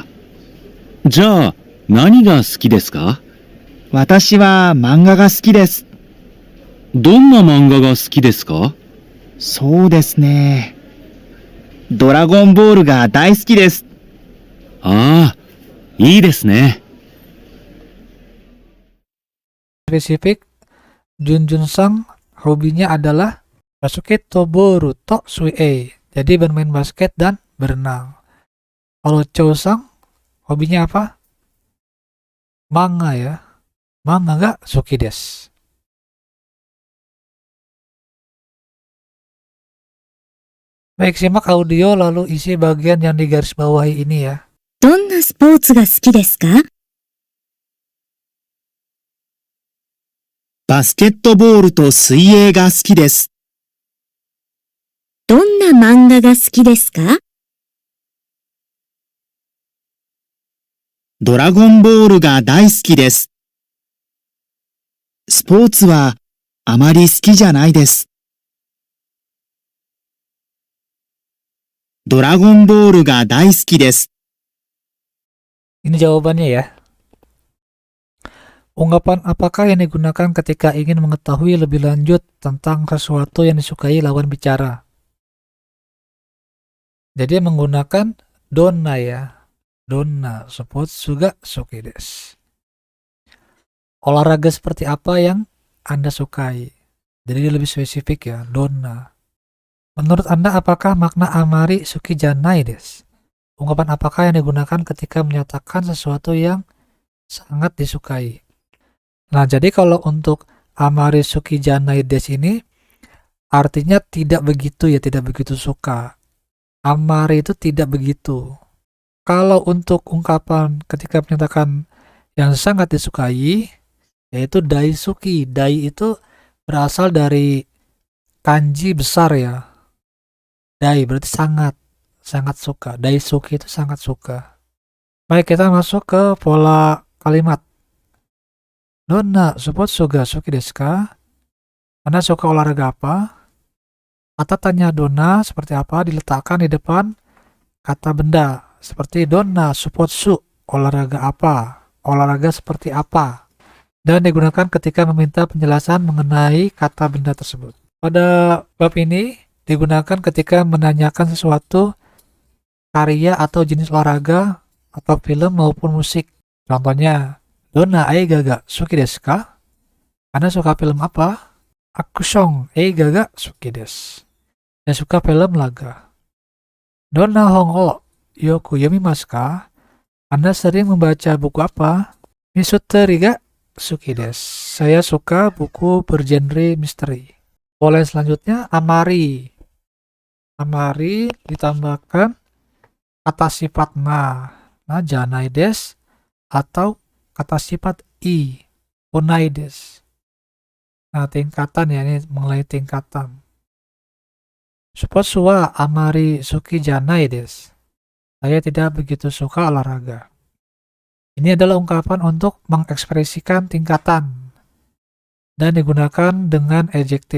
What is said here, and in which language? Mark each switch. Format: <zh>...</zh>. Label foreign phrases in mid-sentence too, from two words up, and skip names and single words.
<ja>じゃあ何が好きですか？私は漫画が好きです。どんな漫画が好きですか？そうですね。ドラゴンボールが大好きです。ああ、いいですね。</ja> <id>Spesifik, Jun Jun Sang hobinya adalah</id> <ja>バスケットボールと水泳.</ja> <id>Jadi bermain basket dan berenang. Kalau Cho Sang hobinya apa? Manga ya.</id> <ja>漫画が好きです.</ja> <id>Baik, simak audio lalu isi bagian yang digarisbawahi ini ya.</id> <ja>どんなスポーツが好きですか？バスケットボールと水泳が好きです。どんな漫画が好きですか？ドラゴンボールが大好きです。スポーツはあまり好きじゃないです。ドラゴンボールが大好きです。</ja> <id>Ini jawabannya ya. Ungkapan apakah yang digunakan ketika ingin mengetahui lebih lanjut tentang sesuatu yang disukai lawan bicara? Jadi menggunakan donna ya.</id> <ja>どんなスポーツ juga 好きです.</ja> <id>Olahraga seperti apa yang Anda sukai? Jadi dia lebih spesifik ya, donna. Menurut Anda apakah makna</id> <ja>あまり好きじゃないです?</ja> <id>Ungkapan apakah yang digunakan ketika menyatakan sesuatu yang sangat disukai? Nah, jadi kalau untuk</id> <ja>あまり好きじゃないです</ja> <id>ini artinya tidak begitu ya, tidak begitu suka. Amari itu tidak begitu. Kalau untuk ungkapan ketika menyatakan yang sangat disukai, yaitu daisuki. Dai itu berasal dari kanji besar ya. Dai berarti sangat, sangat suka. Daisuki itu sangat suka. Baik, kita masuk ke pola kalimat.</id> <ja>どんなスポーツが好きですか?</ja> <id>Anda suka olahraga apa? Kata tanya donna seperti apa diletakkan di depan kata benda. Seperti donna supotsu, olahraga apa? Olahraga seperti apa? Dan digunakan ketika meminta penjelasan mengenai kata benda tersebut. Pada bab ini digunakan ketika menanyakan sesuatu, karya atau jenis olahraga atau film maupun musik.</id> <ja>Contohnya, どんな映画が好きですか?</ja> <id>Anda suka film apa?</id> <ja>アクション映画が好きです.</ja> <id>Saya suka film laga.</id> <ja>どんな本をよく読みますか?</ja> <id>Anda sering membaca buku apa?</id> <ja>ミステリーが好きです.</ja> <id>Saya suka buku bergenre misteri. Pola selanjutnya, amari. Amari ditambahkan kata sifat</id> <ja>なじゃないです</ja> <id>atau kata sifat i, onai desu. Nah, tingkatan ya, ini mengenai tingkatan.</id> <ja>スポーツはあまり好きじゃないです.</ja> <id>Saya tidak begitu suka olahraga. Ini adalah ungkapan untuk mengekspresikan tingkatan dan digunakan dengan adjektif.</id>